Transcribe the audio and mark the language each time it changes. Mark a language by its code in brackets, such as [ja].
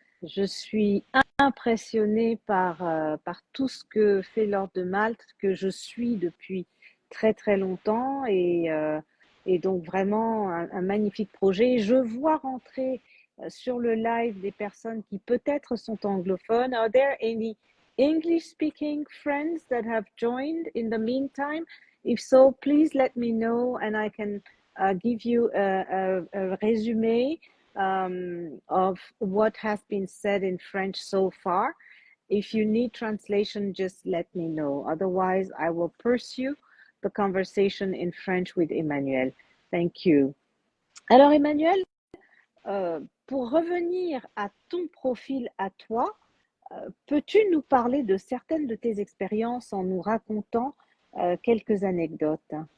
[fr] Je suis impressionnée par tout ce que fait l'Ordre de Malte, que je suis depuis très très longtemps. Et donc vraiment un magnifique projet. Je vois rentrer sur le live des personnes qui peut-être sont anglophones. [en] Are there any English speaking friends that have joined in the meantime? If so, please let me know and I can give you a resume of what has been said in French so far. If you need translation, just let me know. Otherwise, I will pursue the conversation in French with Emmanuel. Thank you. [fr] Alors, Emmanuel, pour revenir à ton profil à toi, peux-tu nous parler de certaines de tes expériences en nous racontant quelques anecdotes?